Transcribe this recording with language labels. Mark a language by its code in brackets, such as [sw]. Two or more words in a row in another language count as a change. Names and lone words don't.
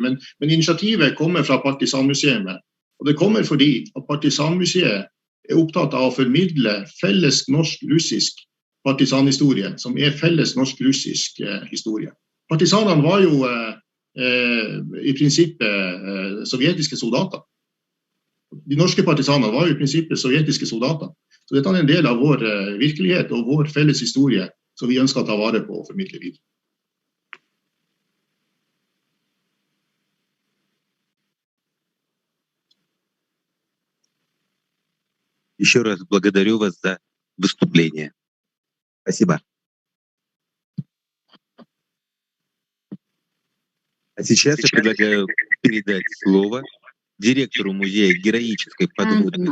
[no] Men initiativet kommer fra Partisanmuseet, og det kommer fordi at Partisanmuseet opptatt av å formidle felles norsk-russisk partisanhistorie, som felles norsk-russisk historie. Partisanene var jo I prinsippet sovjetiske soldater. De norske partisanene var jo I prinsippet sovjetiske soldater. Så dette en del av vår virkelighet og vår felles historie som vi ønsker å ta vare på og formidle videre. [ru] Еще раз благодарю вас за выступление. Спасибо. А сейчас я предлагаю передать слово директору музея героической подводной.